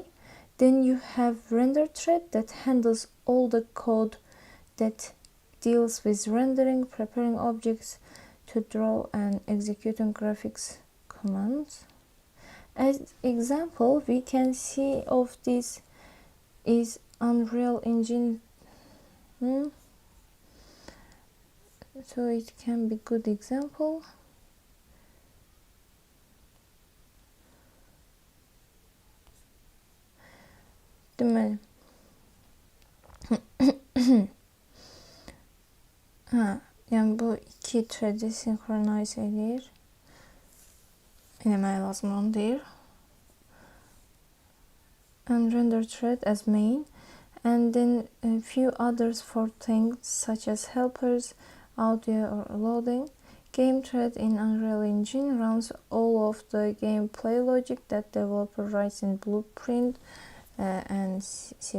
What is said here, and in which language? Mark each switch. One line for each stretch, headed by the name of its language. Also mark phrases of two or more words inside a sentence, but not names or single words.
English: Then you have render thread that handles all the code that deals with rendering, preparing objects, to draw and executing graphics commands. As example, we can see of this is Unreal Engine. So it can be good example.
Azerbaijani: Deməli. Yəni bu iki thread-i sinkronize edir. Eləmək lazım onu deyir.
English: And render thread as main, and then a few others for things such as helpers, audio or loading. Game thread in Unreal Engine runs all of the gameplay logic that developer writes in Blueprint and C++.